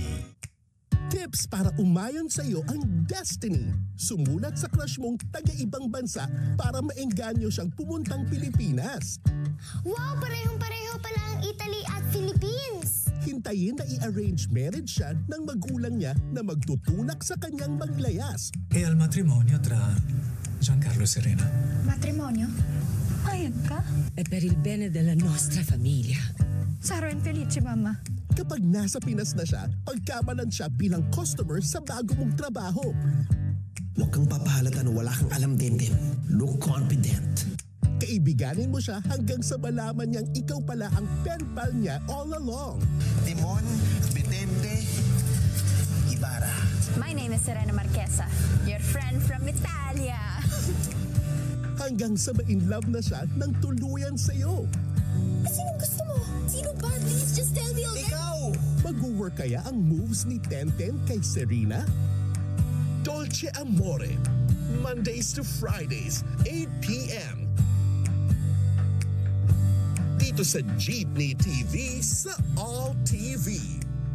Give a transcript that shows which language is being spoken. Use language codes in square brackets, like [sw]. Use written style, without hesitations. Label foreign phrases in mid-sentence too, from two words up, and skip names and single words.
[tl] Tips para umayon sa iyo ang destiny. Sumunat sa crush mong taga-ibang bansa para maengganyo siyang pumuntang Pilipinas. Wow, parehong-pareho pala ang Italy at Philippines. Hintayin na i- [en] arrange marriage [tl] siya ng magulang niya na magtutulak sa kanyang maglayas. [it] E al matrimonio tra Giancarlo e Serena. Matrimonio? [tl] Payag ka? [it] E per il bene della nostra famiglia. [en] Saro and Felice, Mama. [tl] Kapag nasa Pinas na siya, pagkamalan siya bilang customer sa bago mong trabaho. Huwag kang papahalata na wala kang alam din. [en] Look confident. [tl] Kaibiganin mo siya hanggang sa malaman niyang ikaw pala ang [en] pen pal [tl] niya [en] all along. [tl] Timon, Betente, Ibarra. [en] My name is Serena Marquesa, your friend from Italia. [tl] Hanggang sa ma-inlove na siya ng tuluyan sa iyo. Sinong gusto mo? Sino ba? [en] Please just tell me already. [tl] Ikaw! Mag-work kaya ang moves ni Tenten kay Serena? Dolce Amore, [en] Mondays to Fridays, 8 p.m. [tl] Dito sa Jeepney TV sa All TV.